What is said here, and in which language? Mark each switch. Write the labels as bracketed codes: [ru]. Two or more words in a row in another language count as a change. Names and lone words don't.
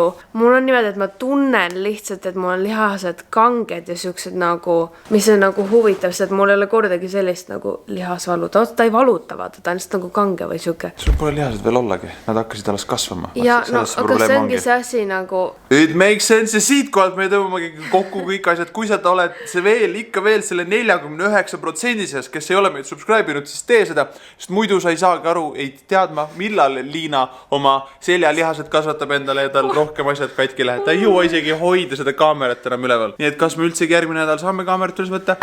[et] Mul on niimoodi, et ma tunnen lihtsalt, et mul on lihased kanged ja siuksed nagu, mis on nagu huvitav, sest mul ei ole kordagi sellist nagu lihasvalu. Ta ei valuta, vaata, ta on lihtsalt nagu kange või siuke. Sul pole lihased veel ollagi. Nad hakkasid alles kasvama. Ja, no, aga see ongi see asi nagu... [en] It makes sense [et] ja siit kohalt me tõmbamegi kokku kõik asjad. Kui sa oled see ikka veel selle 49% seas, kes ei ole meid subscribe-inud, siis tee seda. Sest muidu sa ei saagi aru, ei teadma, millal Liina oma seljalihased kasvatab endale ja tal rohkem asjad katki läheb. Ta ei jõua isegi hoida seda kaamerat enam üleval. Nii et kas me üldsegi järgmine nädal saame kaamerat üles võtta?